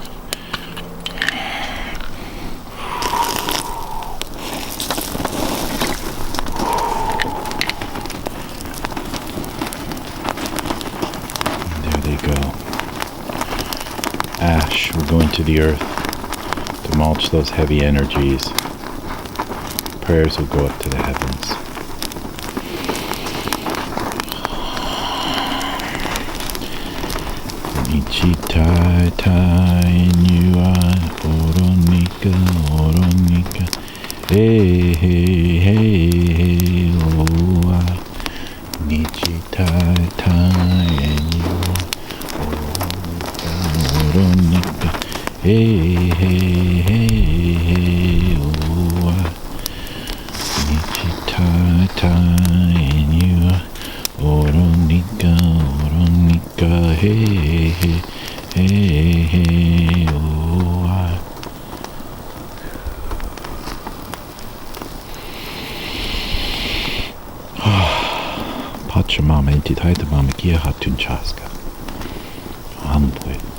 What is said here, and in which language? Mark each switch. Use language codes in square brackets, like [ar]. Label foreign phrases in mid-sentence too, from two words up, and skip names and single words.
[en] Ash will go into the earth to mulch those heavy energies. Prayers will go up to the heavens. Ichitai tai nyua oronika oronika hey hey hey hey oa Nichitai tai nyua oronika hey hey hey hey oa Nichitai tai nyua oronika oronika hey hey hey hey oa [qu] Pachamama intitaita mama kia hatun chaska Ampui